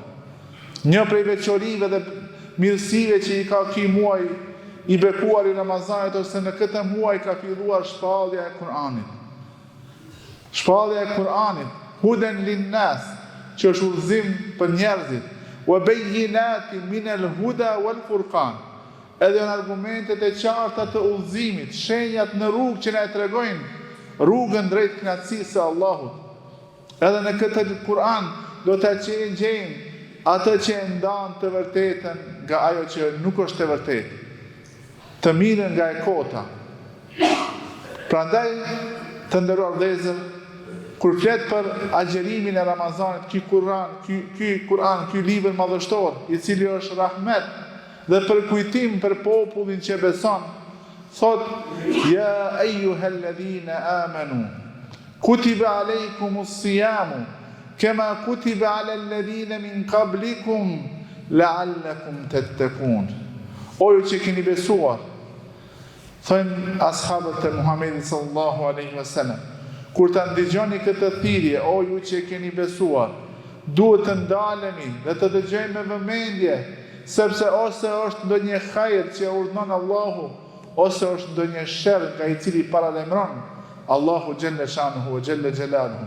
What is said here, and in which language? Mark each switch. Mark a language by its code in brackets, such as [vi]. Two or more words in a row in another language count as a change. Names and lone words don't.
[sq] Një prej veçorive dhe mirësive që I ka ky muaj I bekuar I Ramazanit ose në këtë muaj ka filluar shpallja e Kur'anit. Shpallja e Kur'anit, [ar] هدى للناس, [sq] që është udhëzim për njerëzit, [ar] وبينات من الهدى والفرقان. [sq] Edhe janë argumentet e qarta të udhëzimit, shenjat në rrugë që na e tregojnë rrugën drejt kënaqësisë së Allahut. Edhe në këtë Kur'an do ta gjejmë atë që e ndan të vërtetën nga ajo që nuk është e vërtetë, të mirën nga e kota. Prandaj, të nderuar vëllezër, kur flet për agjerimin e Ramazanit, ky Kur'an, ky libër madhështor, i cili është rahmet dhe përkujtim për popullin që beson, thot: [ar] يا أيها الذين آمنوا كتب عليكم الصيام كما كتب على الذين من قبلكم لعلكم تتقون. [sq] O ju që keni besuar, thënë ashabët e Muhamedit [ar] صلى الله عليه وسلم, [sq] kur ta ndëgjoni këtë thirrje, o ju që keni besuar, duhet të ndalemi dhe të dëgjojmë me vëmendje, sepse ose është ndonjë hajër që urdhnon Allahu, ose është ndonjë sherr nga i cili paralajmëron Allahu [ar] جل شأنه وجل جلاله.